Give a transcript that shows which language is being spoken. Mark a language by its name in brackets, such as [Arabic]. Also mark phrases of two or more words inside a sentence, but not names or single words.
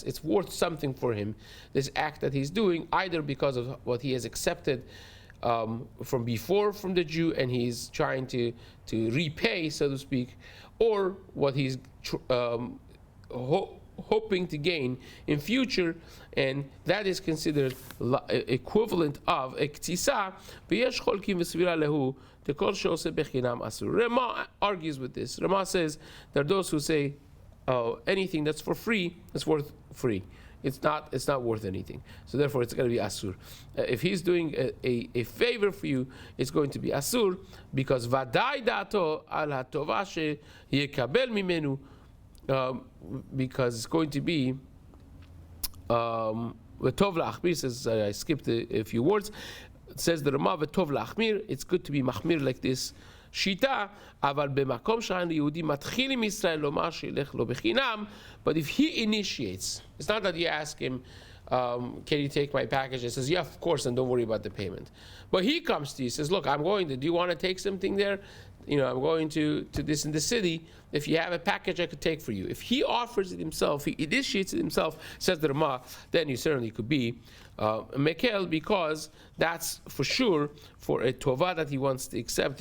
[English] It's worth something for him, this act that he's doing, either because of what he has accepted from before from the Jew, and he's trying to repay, so to speak, or what he's hoping to gain in future, and that is considered equivalent of a ktisa. [Hebrew] ויש חולקים וסבירא להו דכל שעושה בחינם אסור. [English] Rama argues with this. Rama says there are those who say, oh, anything that's for free is worth free. It's not worth anything. So therefore it's going to be asur. If he's doing a favor for you, it's going to be asur, because [Hebrew] ודאי דעתו על הטובה שיקבל ממנו, [English] because it's going to be [Hebrew] וטוב להחמיר. [English] Says, I skipped a few words. It says the Rama, [Hebrew] וטוב להחמיר, [English] it's good to be machmir like this shita, [Hebrew] אבל במקום שאין יהודי מתחיל עם ישראל לומר שילך לו בחינם. [English] But if he initiates, it's not that you ask him, can you take my package? He says, yeah, of course, and don't worry about the payment. But he comes to you, says, look, I'm going to, do you want to take something there? I'm going to this in the city. If you have a package I could take for you. If he offers it himself, he initiates it himself, says the Rama, then you certainly could be mekel, because that's for sure for a tova that he wants to accept.